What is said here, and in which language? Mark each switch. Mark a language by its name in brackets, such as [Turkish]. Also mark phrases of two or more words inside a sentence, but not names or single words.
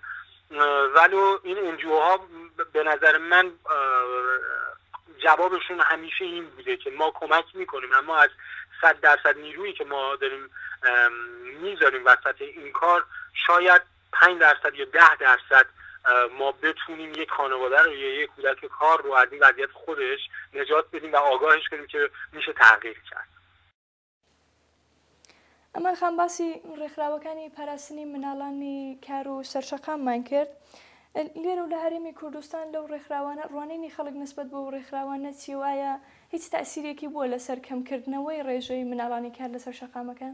[Persian] ولو این NGO ها به نظر من جوابشون همیشه این بوده که ما کمک میکنیم، اما از 100% نیرویی که ما داریم میذاریم وسط این کار شاید 5% یا 10% ما بتونیم یک خانواده رو یا یک کودک کار رو از این وضعیت خودش نجات بدیم و آگاهش کنیم که میشه تغییر کرد. [Central Kurdish] ئەمە خەم باسی ڕێکخراوەکانی پاراستنی مناڵانی کار و سەرشەقاممان کرد. لێرە و لە هەرێمی کوردستان لەو ڕێکخراوانە ڕوانینی خەڵک نسبەت بۆ ڕێکخراوانە چی وایە هیچ تەئسیرێکی بووە لەسەر کەمکردنەوەی ڕێژەی مناڵانی کار لەسەر شەقامەکان؟